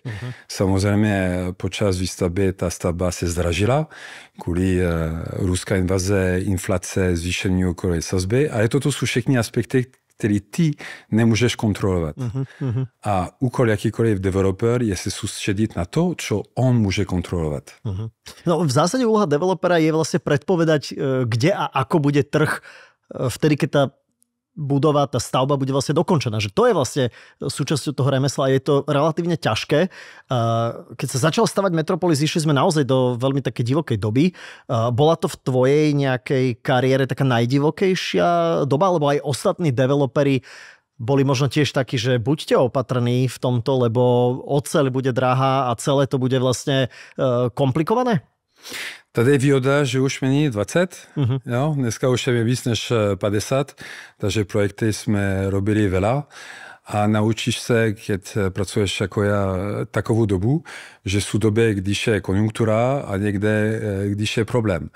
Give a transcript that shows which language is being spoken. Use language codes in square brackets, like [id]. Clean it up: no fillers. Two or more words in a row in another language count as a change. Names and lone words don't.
[cs] Samozřejmě počas výstavby ta stavba se zdražila kvůli ruská invaze, inflace, zvýšení úrokové sazby, ale toto jsou všechny aspekty, který ty nemůžeš kontrolovat. A úkol jakýkoliv developer je se soustředit na to, čo on může kontrolovat. [sk] No, v zásade úloha developera je vlastne predpovedať, kde a ako bude trh vtedy, keď tá budova, tá stavba bude vlastne dokončená. Že to je vlastne súčasťou toho remesla a je to relatívne ťažké. Keď sa začal stavať Metropolis, išli sme naozaj do veľmi také divokej doby. Bola to v tvojej nejakej kariére taká najdivokejšia doba, alebo aj ostatní developeri boli možno tiež takí, že buďte opatrní v tomto, lebo oceľ bude drahá a celé to bude vlastne komplikované? [cs] Tady je výhoda, že už není 20, jo? Dneska už je víc než 50, takže projekty jsme [sk] robili veľa [cs] a naučíš se, keď pracuješ jako já takovou dobu, že jsou doby, když je konjunktura a někde, když je problém.